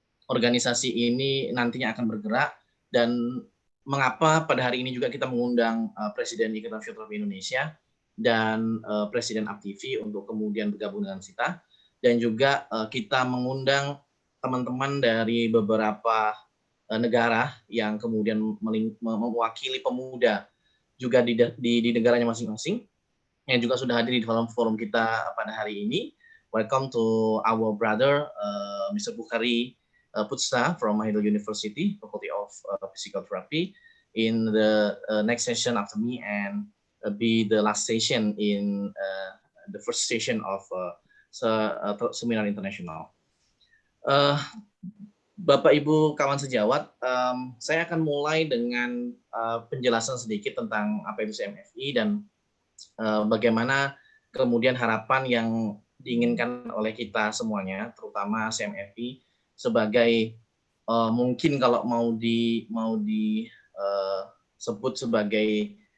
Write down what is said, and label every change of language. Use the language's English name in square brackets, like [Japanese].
[Indonesian] organisasi ini nantinya akan bergerak, dan mengapa pada hari ini juga kita mengundang Presiden Ikatan Fisioterapi Indonesia dan Presiden APTV untuk kemudian bergabung dengan kita, dan juga kita mengundang teman-teman dari beberapa negara yang kemudian mewakili pemuda juga di negaranya masing-masing, yang juga sudah hadir di dalam forum kita pada hari ini. [English] Welcome to our brother Mr. Bukhari Putsa from Mahidol University, Faculty of Physical Therapy, in the next session after me, and be the last session in the first session of Seminar International. [Indonesian] Bapak Ibu kawan sejawat, saya akan mulai dengan penjelasan sedikit tentang apa itu CMFI dan bagaimana kemudian harapan yang diinginkan oleh kita semuanya, terutama CMFI sebagai mungkin kalau mau disebut sebagai